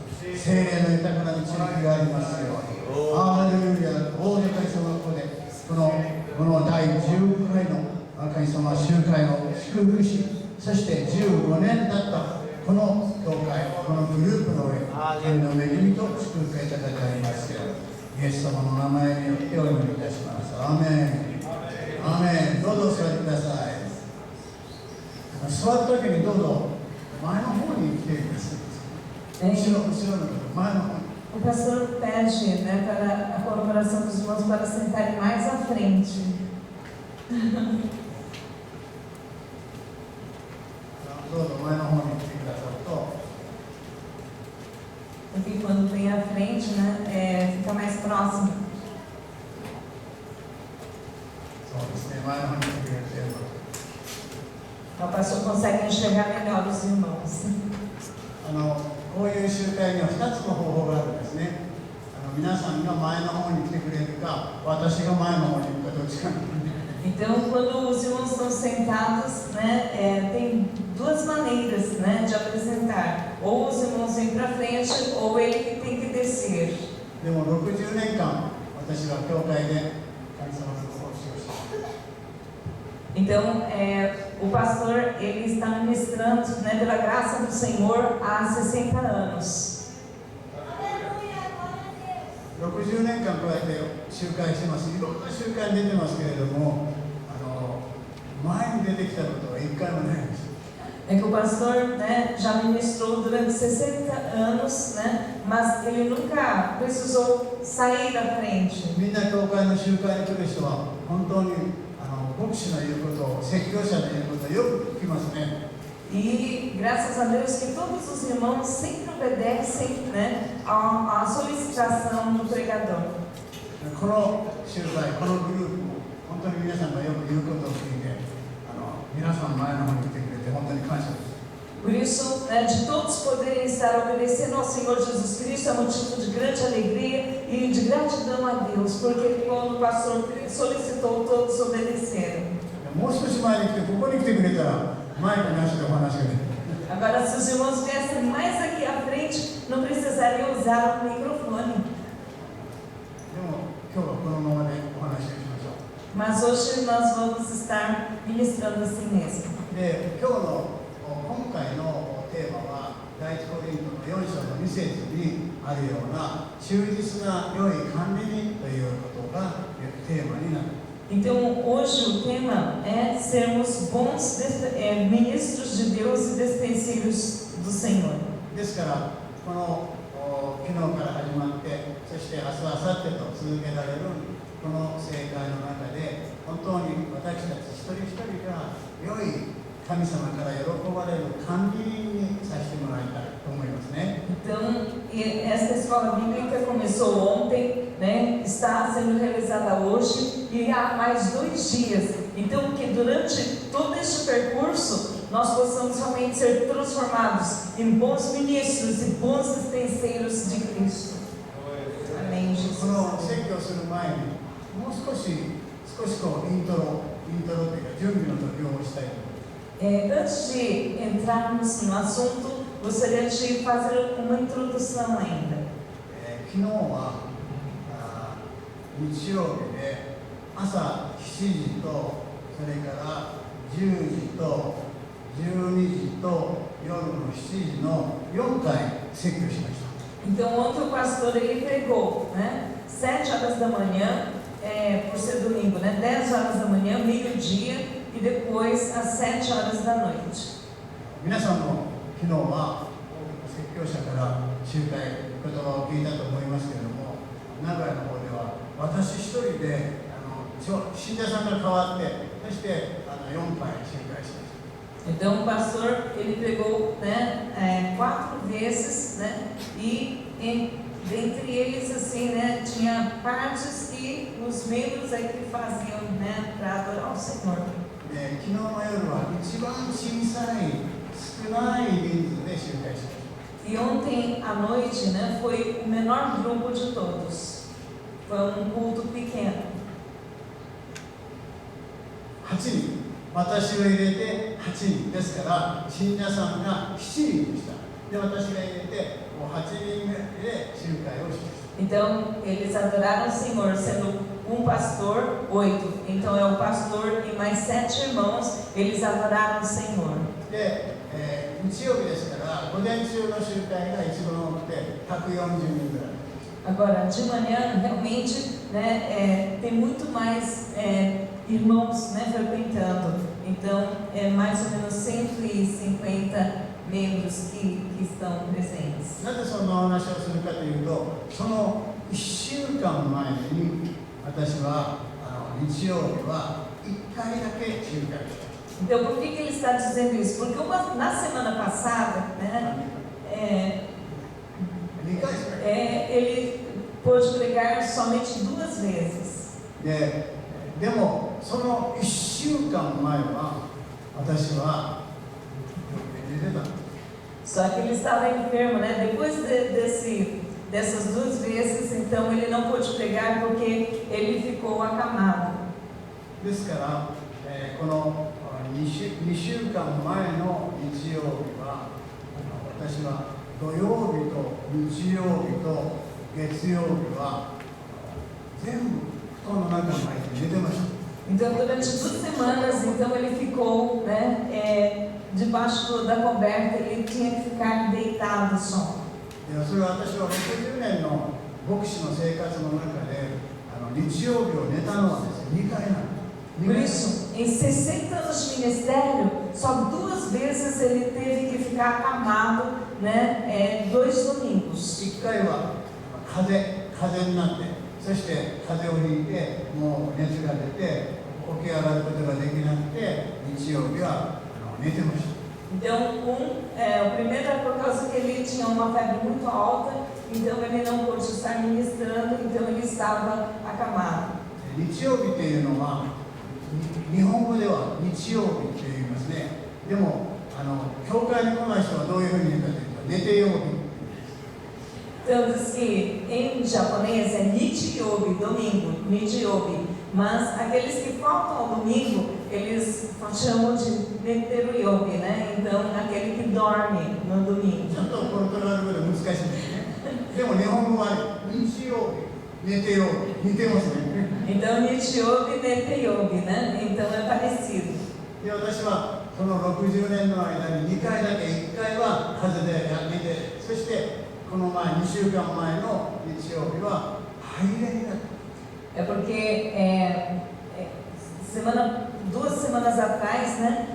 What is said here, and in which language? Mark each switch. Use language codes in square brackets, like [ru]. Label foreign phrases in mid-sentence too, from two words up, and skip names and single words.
[ja] 聖霊の豊かな導きがありますように。ハレルヤ、大女会小学校でこの第15回の神様集会を祝福し、そして15年経ったこの教会、このグループの上、神の恵みと祝福がいただいてありますように、イエス様の名前によってお祈りいたします。アーメン。アーメン。どうぞお座りください。座るときにどうぞ前の方に来てください。後ろの方、前の方に。 [pt] O pastor pede, né, para a colaboração dos irmãos para sentarem mais à frente. [ja] どうぞ前の方に来てくださると。 [pt] Porque quando vem à frente, né, fica mais próximo. [ja] そうですね、前の方に来てくれてる。 [pt] O pastor consegue enxergar melhor os irmãos. [ja] こういう集会には2つの方法があるんですね。皆さんが前の方に来てくれるか、私が前の方に行くか、どっちか。 [pt] Então, quando os irmãos estão sentados, né, tem duas maneiras, né, de apresentar. Ou os irmãos vêm para frente, ou ele que tem que descer. [ja] でも60年間、私は教会で神様の奉仕をした。 [pt] Então, o pastor, ele está ministrando, né, pela graça do Senhor há 60 anos. [ja] 60 年間こうやって集会してます。いろんな集会に出てますけれども、前に出てきたことは一回もないんです。 [pt] É que o pastor, né, já ministrou durante 60 anos, né, mas ele nunca precisou sair à frente. [ja] みんな教会の集会に来る人は本当に牧師の言うことを、説教者の言うことをよく聞きますね。 [pt] E graças a Deus que todos os irmãos sempre obedecem, né, à solicitação do pregador. [ja] この集会、このグループも本当に皆さんがよく言うことを聞いて、皆さん前の方に来てくれて本当に感謝です。 [pt] Por isso, né, de todos poderem estar obedecendo ao Senhor Jesus Cristo é motivo de grande alegria e de gratidão a Deus, porque quando o pastor solicitou, todos obedeceram. [ja] もう少し前に来て、ここに来てくれたら、マイクなしでお話ができる。 [pt] Agora, se os irmãos viessem mais aqui à frente, não precisariam usar o microfone. [ja] でも、今日はこのままでお話をしましょう。 [pt] Mas hoje nós vamos estar ministrando assim mesmo. [ja] で、今回のテーマは、第一コリントの4章の2節にあるような、忠実な良い管理人ということがテーマになる。 [pt] Então, hoje o tema é sermos bons ministros de Deus e despenseiros do Senhor. [ja] ですから、この昨日から始まって、そして明日、明後日と続けられるこの聖会の中で、本当に私たち一人一人が良い神様から喜ばれる管理人にさせてもらいたいと思いますね。 [pt] Então, essa escola bíblica começou ontem, né? Está sendo realizada hoje e há mais 2 dias. Então, que durante todo este percurso nós possamos realmente ser transformados em bons ministros e bons dispenseiros de Cristo. Amém, [ja] この Jesus. 説教する前に、もう少しこうイントロというか準備の時をしたいと思います。 [pt] Antes de entrarmos no assunto, gostaria de fazer uma introdução ainda. [ja] 昨日は日曜日で朝7時とそれから10時と12時と夜の7時の4回説教しました。 [pt] Então ontem o pastor ele pregou, né? 7 horas da manhã, por ser domingo, né? 10 horas da manhã, meio-dia e depois às 7 horas da noite. [ja] 皆さんも昨日は説教者から集会言葉を聞いたと思いますけれども、名古屋の方では私一人で信者さんが変わって、そして4回集会しました。 [pt] Então o pastor ele pregou, né? 4 vezes, né? E dentre eles assim, né? Tinha partes e os membros aí que faziam, né? Para adorar o Senhor. [ja] 昨日の夜は一番小さい少ない人数で集会しました。 [pt] E ontem à noite, né? Foi o menor grupo de todos. Foi um culto pequeno. [ja] 8 人、私を入れて8人ですから、信者さんが7人でした。で、私が入れてもう8人目で集会をしました。 [pt] Então eles adoraram o Senhor, sendo um pastor, 8. Então é o pastor e mais 7 irmãos, eles adoraram o Senhor. [ja] で、日曜日ですから、午前中の集会が一番多くて140人ぐらい。 [pt] Agora, de manhã, realmente, né, tem muito mais irmãos, né, frequentando. Então, é mais ou menos 150 membros que estão presentes. [ja] なぜそんなお話をするかというと、その1週間前に私は日曜日は1回だけ集会をした。 [pt] Então, por que ele está dizendo isso? Porque na semana passada, né, [ja] 2 回しか。 [pt] ele pôde pregar somente 2 vezes. [ja] でもその1週間前は私は出てた。 [pt] Só que ele estava enfermo, né? Depois dessas 2 vezes, então ele não pôde pregar porque ele ficou acamado. [ja] ですから、この2週間前の日曜日は私は土曜日と日曜日と月曜日は全部布団の中に入って寝てました。 [pt] Então durante 2 semanas, então ele ficou, né, debaixo da coberta, ele tinha que ficar deitado só. [ja] それは私は60年の牧師の生活の中で日曜日を寝たのはですね、2回なんです。 [pt] Por isso, em 60 anos de ministério, só 2 vezes ele teve que ficar acamado, né, 2 domingos. [ja] 1 回は風邪になって、そして風邪をひいてもう熱が出て起き上がることができなくて、日曜日は寝てました。 [pt] Então, o primeiro era por causa que ele tinha uma febre muito alta, então ele não pôde estar ministrando, então ele estava acamado. [ja] 日曜日というのは日本語では日曜日と言いますね。でも教会に来ない人はどういうふうに言うかというと、寝て曜日。 [pt] Então diz que em japonês é Nichiyobi, domingo, Nichiyobi. Mas aqueles que faltam ao domingo, eles chamam de Neteruyobi, né? Então aquele que dorme no domingo. [ja] ちょっとポルトガル語で難しいですね。でも日本語は日曜日、寝て曜日、似てますね。 [pt] Então Nichiyobi, Neteyobi, né? Então é parecido. [ja] で、私はこの60年の間に2回だけ、1回は風邪で寝て、そしてこの前2週間前の日曜日は肺炎になった。 [pt] É porque 2 semanas atrás, né?